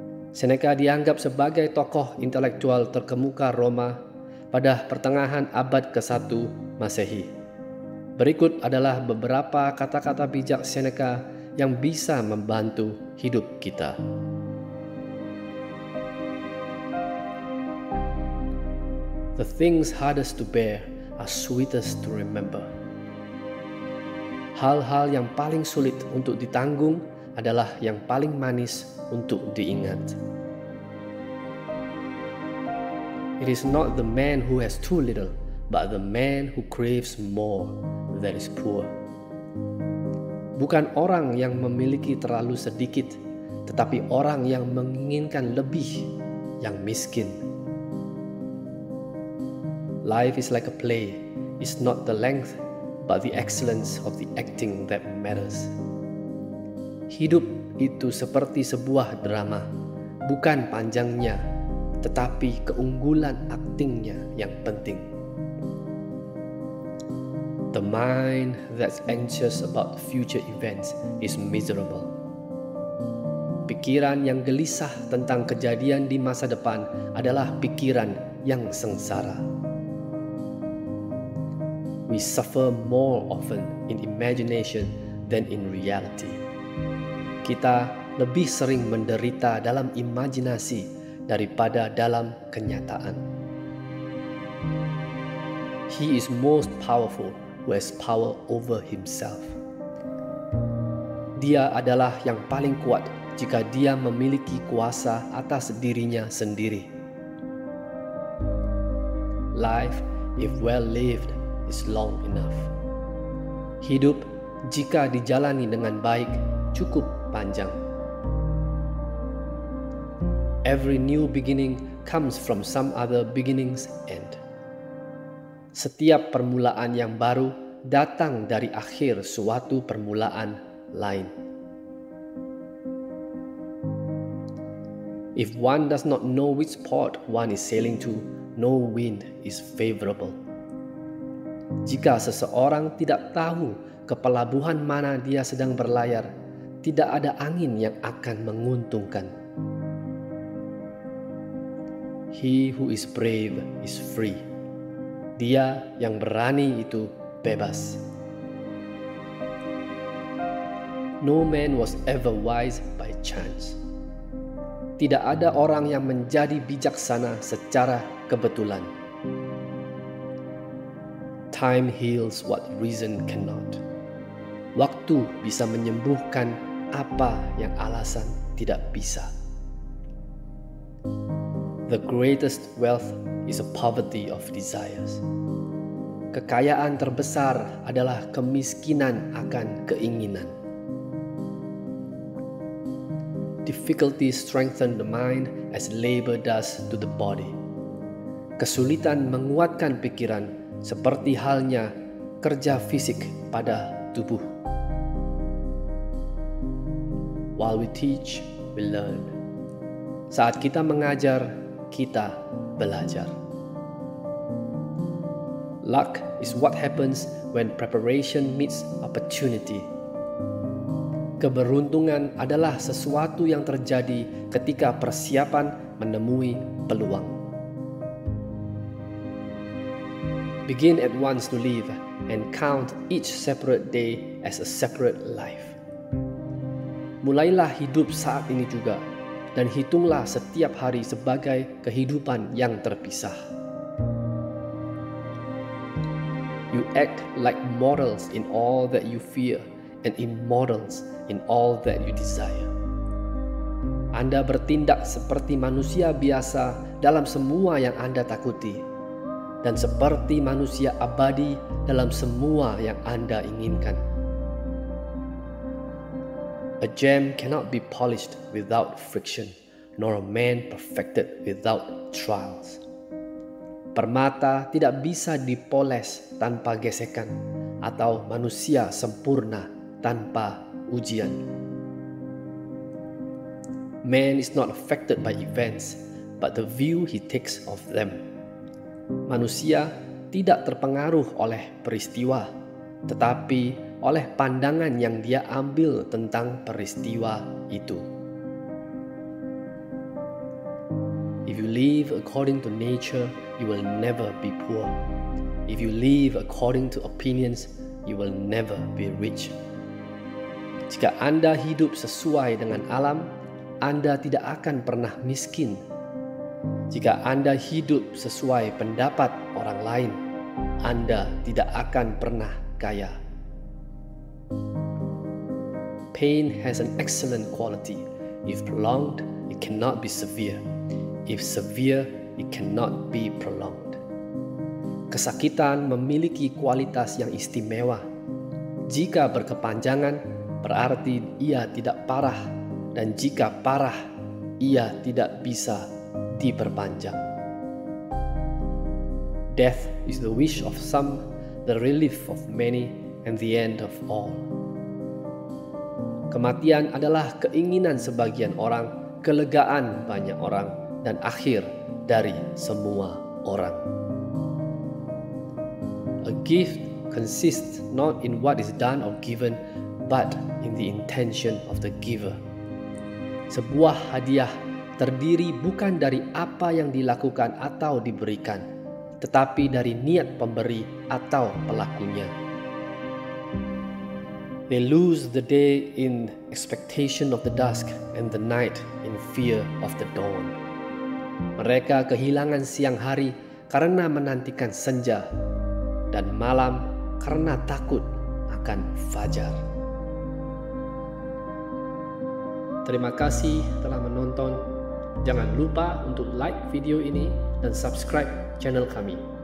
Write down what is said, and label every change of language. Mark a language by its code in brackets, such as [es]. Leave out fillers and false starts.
[id] Seneca dianggap sebagai tokoh intelektual terkemuka Roma pada pertengahan abad ke-1 Masehi. Berikut adalah beberapa kata-kata bijak Seneca yang bisa membantu hidup kita. [en] The things hardest to bear are sweetest to remember. [id] Hal-hal yang paling sulit untuk ditanggung adalah yang paling manis untuk diingat. [en] It is not the man who has too little, but the man who craves more that is poor. [id] Bukan orang yang memiliki terlalu sedikit, tetapi orang yang menginginkan lebih yang miskin. [en] Life is like a play. It's not the length, but the excellence of the acting that matters. [id] Hidup itu seperti sebuah drama, bukan panjangnya, tetapi keunggulan aktingnya yang penting. [en] The mind that's anxious about future events is miserable. [id] Pikiran yang gelisah tentang kejadian di masa depan adalah pikiran yang sengsara. [en] We suffer more often in imagination than in reality. [id] Kita lebih sering menderita dalam imajinasi daripada dalam kenyataan. [en] He is most powerful who has power over himself. [id] Dia adalah yang paling kuat jika dia memiliki kuasa atas dirinya sendiri. [en] Life, if well lived, is long enough. [id] Hidup jika dijalani dengan baik cukup panjang. [en] Every new beginning comes from some other beginning's end. [id] Setiap permulaan yang baru datang dari akhir suatu permulaan lain. [en] If one does not know which port one is sailing to, no wind is favorable. [id] Jika seseorang tidak tahu ke pelabuhan mana dia sedang berlayar, tidak ada angin yang akan menguntungkan. [en] He who is brave is free. [id] Dia yang berani itu bebas. [en] No man was ever wise by chance. [id] Tidak ada orang yang menjadi bijaksana secara kebetulan. [en] Time heals what reason cannot. [id] Waktu bisa menyembuhkan apa yang alasan tidak bisa. [en] The greatest wealth is a poverty of desires. [id] Kekayaan terbesar adalah kemiskinan akan keinginan. [en] Difficulties strengthen the mind as labor does to the body. [id] Kesulitan menguatkan pikiran seperti halnya kerja fisik pada tubuh. [en] While we teach, we learn. [id] Saat kita mengajar, kita belajar. [en] Luck is what happens when preparation meets opportunity. [id] Keberuntungan adalah sesuatu yang terjadi ketika persiapan menemui peluang. [en] Begin at once to live and count each separate day as a separate life. [id] Mulailah hidup saat ini juga dan hitunglah setiap hari sebagai kehidupan yang terpisah. [en] You act like mortals in all that you fear and immortals in all that you desire. [id] Anda bertindak seperti manusia biasa dalam semua yang Anda takuti, dan seperti manusia abadi dalam semua yang Anda inginkan. [en] A gem cannot be polished without friction, nor a man perfected without trials. [id] Permata tidak bisa dipoles tanpa gesekan, atau manusia sempurna tanpa ujian. [en] Man is not affected by events, but the view he takes of them. [id] Manusia tidak terpengaruh oleh peristiwa, tetapi oleh pandangan yang dia ambil tentang peristiwa itu. [en] If you live according to nature, you will never be poor. If you live according to opinions, you will never be rich. [id] Jika Anda hidup sesuai dengan alam, Anda tidak akan pernah miskin. Jika Anda hidup sesuai pendapat orang lain, Anda tidak akan pernah kaya. [en] Pain has an excellent quality. If prolonged, it cannot be severe. If severe, it cannot be prolonged. [id] Kesakitan memiliki kualitas yang istimewa. Jika berkepanjangan, berarti ia tidak parah, dan jika parah, ia tidak bisa diperpanjang. [en] Death is the wish of some, the relief of many, and the end of all. [id] Kematian adalah keinginan sebagian orang, kelegaan banyak orang, dan akhir dari semua orang. [en] A gift consists not in what is done or given, but in the intention of the giver. [id] Sebuah hadiah terdiri bukan dari apa yang dilakukan atau diberikan, tetapi dari niat pemberi atau pelakunya. [en] They lose the day in expectation of the dusk, and the night in fear of the dawn. [id] Mereka kehilangan siang hari karena menantikan senja, dan malam karena takut akan fajar. Terima kasih telah menonton. Jangan lupa untuk like video ini dan subscribe channel kami.